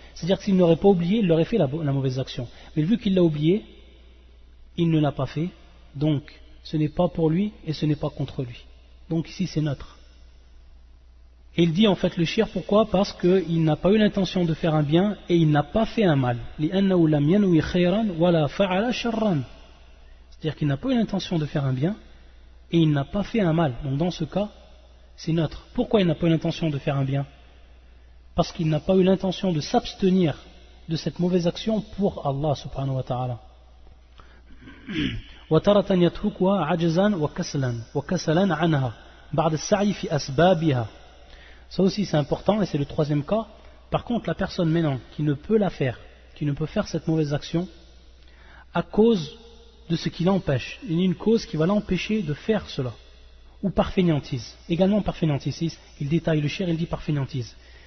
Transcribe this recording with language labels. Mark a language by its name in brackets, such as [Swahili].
[French] C'est-à-dire que s'il n'aurait pas oublié, il aurait fait la mauvaise action. Mais vu qu'il l'a oublié, il ne l'a pas fait, donc ce n'est pas pour lui et ce n'est pas contre lui. Donc ici c'est neutre. Et il dit en fait le shirk, pourquoi? Parce qu'il n'a pas eu l'intention de faire un bien et il n'a pas fait un mal. [Arabic] لأنه لم ينوي خيرا ولا فعل شرا. [French] C'est-à-dire qu'il n'a pas eu l'intention de faire un bien et il n'a pas fait un mal. Donc dans ce cas, c'est neutre. Pourquoi il n'a pas eu l'intention de faire un bien? Parce qu'il n'a pas eu l'intention de s'abstenir de cette mauvaise action pour Allah subhanahu wa ta'ala. [Arabic] وتارة يتركها عجزا وكسلا عنها بعد السعي في أسبابها. [French] Ça aussi c'est important et c'est le troisième cas. Par contre, la personne maintenant qui ne peut la faire, qui ne peut faire cette mauvaise action à cause de ce qui l'empêche, il y a une cause qui va l'empêcher de faire cela, ou par fainéantise, également par fainéantise, il détaille le shirk, il dit par fainéantise.